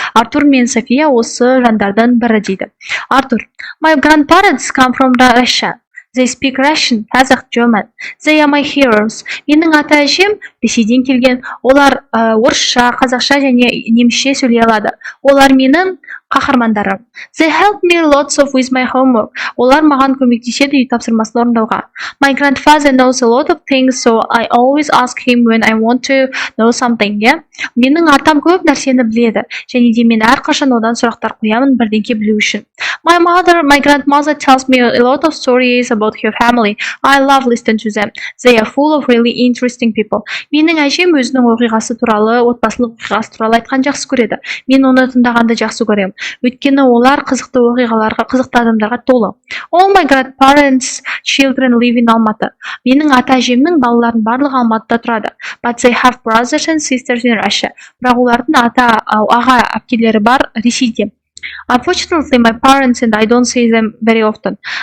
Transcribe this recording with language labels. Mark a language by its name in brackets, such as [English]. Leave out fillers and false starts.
[Kazakh] Артур мен София осы жандардан бірі дейді. [English] Артур: My grandparents come from Russia. They speak Russian, Kazakh, German. They are my heroes. [Kazakh] Менің ата-әжем Ресейден келген. Олар орысша, қазақша және немісше сөйлей алады. Олар менің Қаһармандары. [English] They help me lots of with my homework. [Kazakh] Олар маған көмектеседі үй тапсырмасын орындауға. [English] My grandfather knows a lot of things, so I always ask him when I want to know something. Yeah? [Kazakh] Менің атам көп нәрсені біледі, және де мен әрқашан одан сұрақтар қоямын бірдеңке білу үшін. [English] My grandmother tells me a lot of stories about her family. I love listening to them. They are full of really interesting people. [Kazakh] Менің әжем өзінің оқиғасы туралы, отбасылық оқиғасы туралы айтқан жақсы көреді. Мен оны тыңдағанды жақсы көремін. Өйткені олар қызықты оқиғаларға, қызықты адамдарға толы. [English] All my grandparents' children live in Almaty. [Kazakh] Менің ата-әжемнің балаларының барлығы Алматыда тұрады. [English] But they have brothers and sisters in Russia. [Kazakh] Бірақ олардың аға әпкелері бар Ресейде. [English] Unfortunately, my parents and I don't see them very often.